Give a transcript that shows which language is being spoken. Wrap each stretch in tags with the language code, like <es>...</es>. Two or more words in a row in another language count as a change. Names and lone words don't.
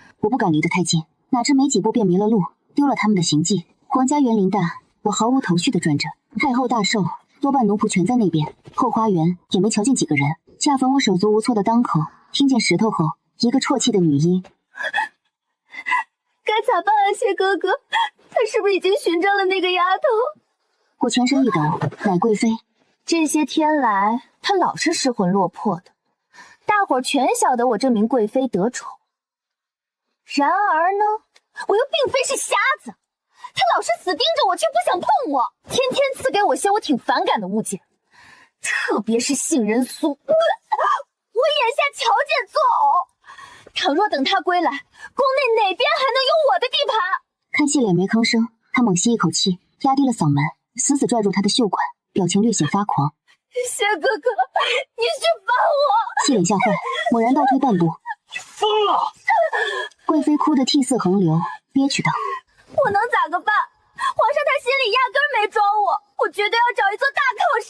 <zh>我不敢離得太近，哪知沒幾步便迷了路，丟了他們的行跡。皇家園林大，我毫無頭緒地轉着。太后大壽，多半奴僕全在那邊。後花園也沒瞧見幾個人。恰逢我手足無措的當口，聽見石頭後一個啜泣的女音：“ 該咋辦啊，謝哥哥？他是不是已經尋着了那個丫頭？” 我全身一抖，乃貴妃。這些天來，她老是失魂落魄的，大夥兒全曉得我這名貴妃得寵。然而呢，我又並非是瞎子，她老是死盯着我，卻不想碰我，天天賜給我些我挺反感的物件，特別是杏仁酥，我眼下瞧見作嘔。倘若等她歸來，宮內哪邊還能有我的地盤？看謝臉沒吭聲，他猛吸一口氣，壓低了嗓門，死死拽住他的袖管，表情略顯發狂。謝哥哥，你去幫我！謝臉嚇壞，猛然倒退半步。你瘋了！貴妃哭得涕泗橫流，憋屈道：“ 我能咋個辦？皇上他心裡壓根沒裝我，我絕對要找一座大靠山。”</zh>